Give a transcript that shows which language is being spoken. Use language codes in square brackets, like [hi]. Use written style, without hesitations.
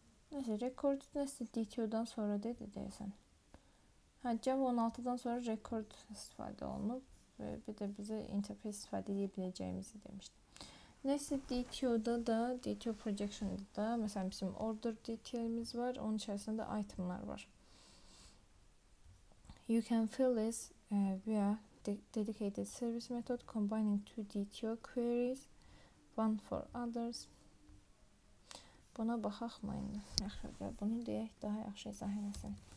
[az] Neyse, rekordu nested DTO'dan sonra dedi deyəsən. Java 16'dan sonra rekord istifadə olunub və bir də bizə interface istifadə edə biləcəyimizi demişdi. Nested DTO'da da, DTO projection'da da məsələn bizim order detail'imiz var, onun içərisində də itemlar var. [en] You can fill this via dedicated service method combining two DTO queries, one for others. [az] Buna baxaq mı indi? Yaxşı, bunu deyək, daha yaxşı izah eləsin.